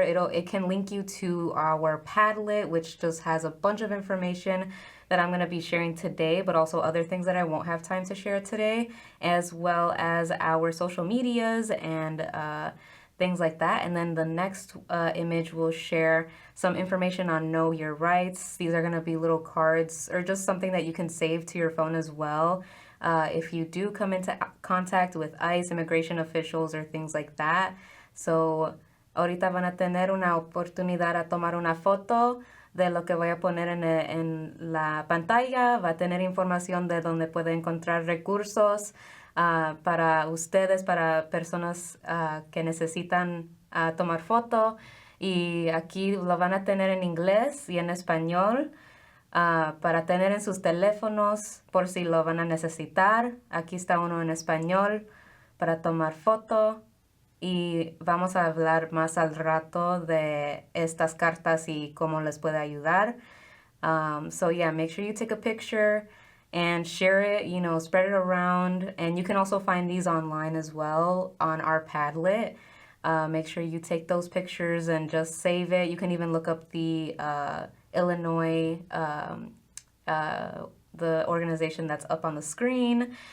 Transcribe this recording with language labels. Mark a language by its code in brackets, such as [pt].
[en] It can link you to our Padlet, which just has a bunch of information that I'm gonna be sharing today, but also other things that I won't have time to share today, as well as our social medias and things like that. And then the next image will share some information on Know Your Rights. These are gonna be little cards or just something that you can save to your phone as well. If you do come into contact with ICE, immigration officials, or things like that. [es] So, ahorita van a tener una oportunidad a tomar una foto de lo que voy a poner en la pantalla. Va a tener información de donde puede encontrar recursos para ustedes, para personas que necesitan tomar foto. Y aquí lo van a tener en inglés y en español. Para tener en sus teléfonos por si lo van a necesitar. Aquí está uno en español para tomar foto y vamos a hablar más al rato de estas cartas y cómo les puede ayudar. [en] So yeah, make sure you take a picture and share it, spread it around. And you can also find these online as well on our Padlet. Make sure you take those pictures and just save it. You can even look up the Illinois, the organization that's up on the screen.